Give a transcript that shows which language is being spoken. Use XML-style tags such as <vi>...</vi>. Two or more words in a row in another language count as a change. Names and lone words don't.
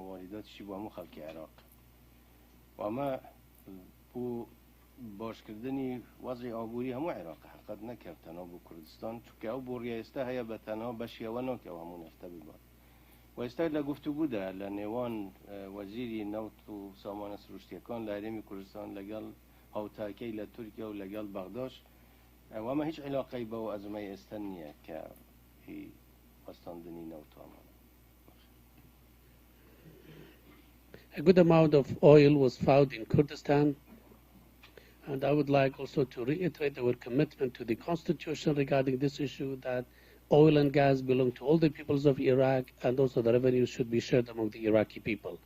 <ckb>وارداتیشی بۆ هەموو خەڵکی عێراق و ئەمە بۆ باشکردنی وەزعی ئابووری هەموو عێراق حقیقەت نەکرد تەنها بۆ کوردستان چونکە ئەو بۆڕیە ئێستا هەیە بە تەنها بەشیەوە ناکە ئەو هەموو نەفتە ببات و ئێستا لە گفتوگودا لە نێوان وەزیری نەوت و سامانە سروشتیەکان لە هەرێمی کوردستان لەگەڵ هاوتاکەی لە تورکیا و لەگەڵ بەغداش وەمە هیچ علاقەی بەو ئەزمەی ئێستا نییە کە هی وەستاندنی نەوتوانە.</ckb> <en>A good amount of oil was found in Kurdistan, and I would like also to reiterate our commitment to the constitution regarding this issue, that oil and gas belong to all the peoples of Iraq, and also the revenues should be shared among the Iraqi people.</en>